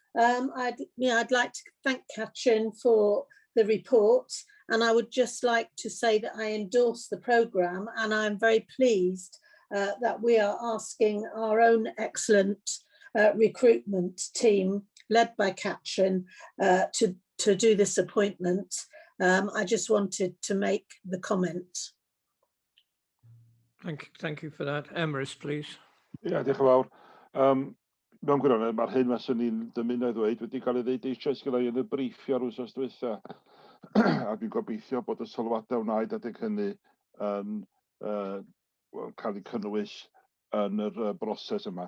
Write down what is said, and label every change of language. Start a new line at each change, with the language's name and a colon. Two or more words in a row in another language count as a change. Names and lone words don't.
English: I'd like to thank Catrin for the report, and I would just like to say that I endorse the programme, and I'm very pleased that we are asking our own excellent recruitment team, led by Catrin, to do this appointment. I just wanted to make the comment. Thank you for that. Emrys, please.
Welsh: Diolch yn fawr. Mewn gwirionedd, mae'r hyn mas ni'n dymuno i ddweud wedi cael ei ddeud eisoes gyda'i yn y briffio'r wsos diwetha. A dwi'n gobeithio bod y sylwadau wnaed adeg hynny yn cael ei cynnwys yn yr broses yma.